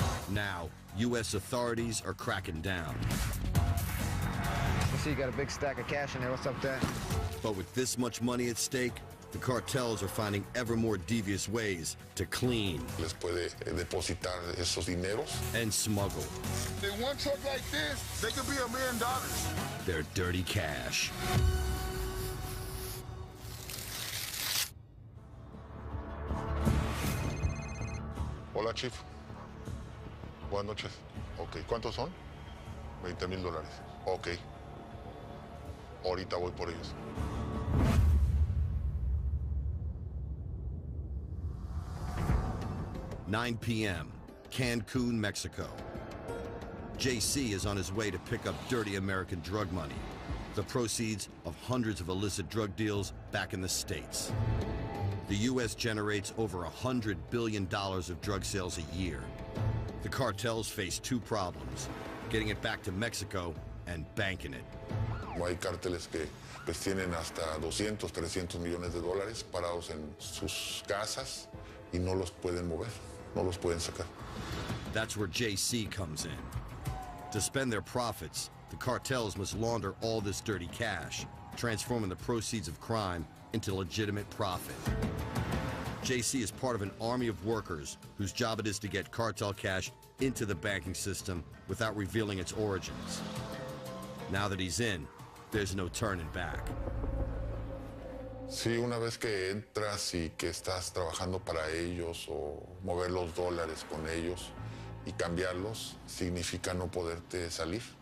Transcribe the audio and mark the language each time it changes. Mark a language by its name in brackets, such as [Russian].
[English] Now, U.S. authorities are cracking down. I see you got a big stack of cash in there. What's up with that? But with this much money at stake, the cartels are finding ever more devious ways to clean [Spanish] Les puede depositar esos dineros. [English] and smuggle In one truck like this, they could be $1 million. their dirty cash. [Spanish] Hola, Chief. Buenas noches. Ok, ¿cuántos son? $20,000. Ok. Ahorita voy por ellos. [English] "9 p.m., Cancun, Mexico. JC is on his way to pick up dirty American drug money, the proceeds of hundreds of illicit drug deals back in the States. The U.S. generates over $100 billion of drug sales a year. The cartels face two problems: getting it back to Mexico and banking it. [Spanish] Hay cárteles que pues tienen hasta 200, 300 millones de dólares parados en sus casas y no los pueden mover, no los pueden sacar. [English] That's where JC comes in. To spend their profits, the cartels must launder all this dirty cash, transforming the proceeds of crime into legitimate profit. JC is part of an army of workers whose job it is to get cartel cash into the banking system without revealing its origins. Now that he's in, there's no turning back. [Spanish] Sí, una vez que entras y que estás trabajando para ellos o mover los dólares con ellos y cambiarlos, significa no poderte salir.